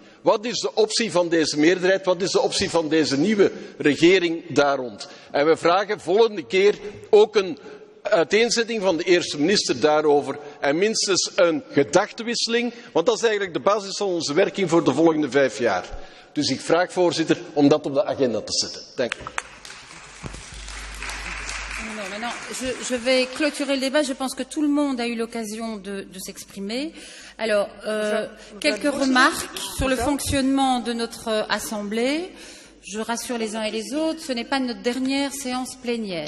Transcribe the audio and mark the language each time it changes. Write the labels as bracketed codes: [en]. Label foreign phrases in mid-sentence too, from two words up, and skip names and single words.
[nl] Wat is de optie van deze meerderheid? Wat is de optie van deze nieuwe regering daar rond? En we vragen volgende keer ook een uiteenzetting van de eerste minister daarover en minstens een gedachtewisseling, want dat is eigenlijk de basis van onze werking voor de volgende 5 jaar. Dus ik vraag, voorzitter, om dat op de agenda te zetten. Dank u. [fr] Non, maintenant, je vais clôturer le débat. Je pense que tout le monde a eu l'occasion de s'exprimer. Alors, quelques remarques sur le fonctionnement de notre Assemblée. Je rassure les uns et les autres, ce n'est pas notre dernière séance plénière.